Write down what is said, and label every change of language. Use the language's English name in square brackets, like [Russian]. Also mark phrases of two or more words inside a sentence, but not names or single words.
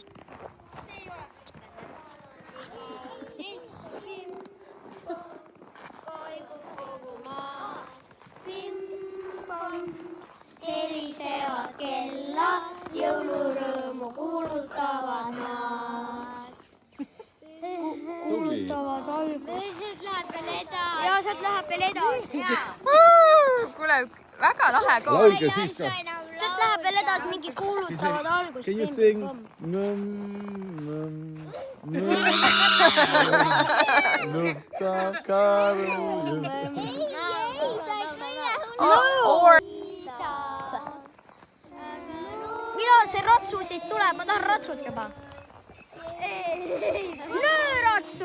[Estonian] Kaigub kogu maa bim-bom, helisevad kellad, jõulurõõmu kuulutavad nad. Kuulutavad algust. Sealt läheb veel edasi. Jaa, sealt läheb veel edasi. Kuule, väga lahe kool. Laulge siis ka. Sealt läheb veel edasi, mingi kuulutavad algust. [English] Can you sing? [Estonian] Millal see ratsu siit tuleb? Ma tahan ratsut juba. Nöö ratsu!